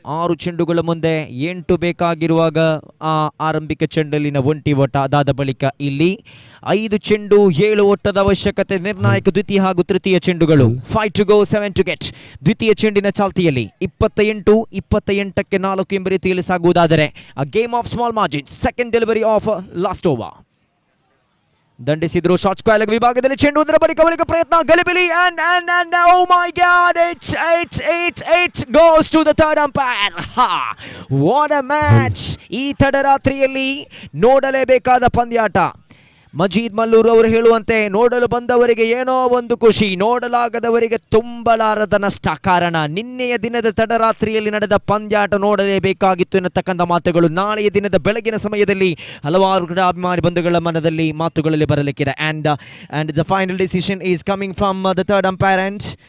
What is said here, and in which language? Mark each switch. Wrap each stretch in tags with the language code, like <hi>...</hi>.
<kn>6 ಚೆಂಡುಗಳ ಮುಂದೆ 8 ಬೇಕಾಗಿರುವಾಗ ಆ ಆರಂಭಿಕ ಚೆಂಡಲ್ಲಿನ ಒಂಟಿ ಓಟ. ಅದಾದ ಬಳಿಕ ಇಲ್ಲಿ 5 ಚೆಂಡು 7 ಓಟದ ಅವಶ್ಯಕತೆ. ನಿರ್ಣಾಯಕ ದ್ವಿತೀಯ ಹಾಗೂ ತೃತೀಯ ಚೆಂಡುಗಳು.</kn> <en>5 to go, 7 to get.</en> <kn>ದ್ವಿತೀಯ ಚೆಂಡಿನ ಚಾಲ್ತಿಯಲ್ಲಿ 28-28ಕ್ಕೆ 4 ಎಂಬ ರೀತಿಯಲ್ಲಿ ಸಾಗುವುದಾದರೆ</kn> <en>a game of small margins. Second delivery of last over.</en> <kn>ದಂಡಿಸಿದ್ರು short square ವಿಭಾಗದಲ್ಲಿ ಚೆಂಡು. ಅದರ ಬಳಿಕ ಪ್ರಯತ್ನ ಗಲಿಬಿಲಿ</kn> <en>and oh my god, it goes to the third umpire. What a match!</en> <kn>ಈ ತಡರಾತ್ರಿಯಲ್ಲಿ ನೋಡಲೇಬೇಕಾದ ಪಂದ್ಯಾಟ. ಮಜೀದ್ ಮಲ್ಲೂರ್ ಅವರು ಹೇಳುವಂತೆ, ನೋಡಲು ಬಂದವರಿಗೆ ಏನೋ ಒಂದು ಖುಷಿ, ನೋಡಲಾಗದವರಿಗೆ ತುಂಬಲಾರದ ನಷ್ಟ. ಕಾರಣ ನಿನ್ನೆಯ ದಿನದ ತಡರಾತ್ರಿಯಲ್ಲಿ ನಡೆದ ಪಂದ್ಯಾಟ ನೋಡಲೇಬೇಕಾಗಿತ್ತು ಎನ್ನತಕ್ಕಂಥ ಮಾತುಗಳು ನಾಳೆಯ ದಿನದ ಬೆಳಗಿನ ಸಮಯದಲ್ಲಿ ಹಲವಾರು ಅಭಿಮಾನಿ ಬಂಧುಗಳ ಮನದಲ್ಲಿ ಮಾತುಗಳಲ್ಲಿ ಬರಲಿಕ್ಕಿದೆ.</kn> <en>and the final decision is coming from the third umpire and</en>